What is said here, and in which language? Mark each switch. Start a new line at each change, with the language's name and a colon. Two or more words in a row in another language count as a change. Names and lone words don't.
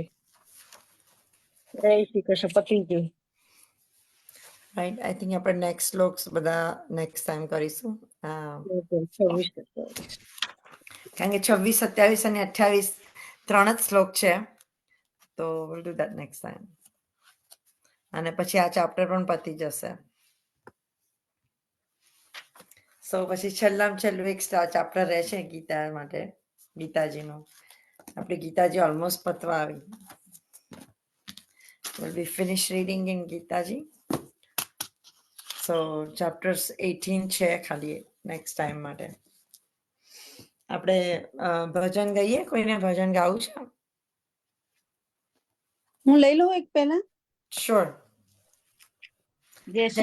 Gujarati: જય શ્રી કૃષ્ણ. પતિ ગયું. રાઈટ.
English: I think
Gujarati: આપણે નેક્સ્ટ શ્લોક્સ બધા
English: next time
Gujarati: કરીશું. 26. કારણ કે 26, 27 અને 28 ત્રણ જ શ્લોક છે, તો
English: we'll do that next time.
Gujarati: અને પછી આ ચેપ્ટર પણ પતી જશે. સો પછી છેલ્લું એક ચેપ્ટર રહેશે ગીતા માટે, ગીતાજીનું. આપણી ગીતાજી ઓલમોસ્ટ પતવા આવી.
English: We'll be finished reading in ગીતાજી.
Gujarati: સો ચેપ્ટર્સ 18 છે ખાલી
English: next time
Gujarati: માટે. આપણે ભજન ગાઈએ? કોઈને ભજન ગાવું છે? હું લઈ લઉં એક પહેલા. શ્યોર. જય શ્રી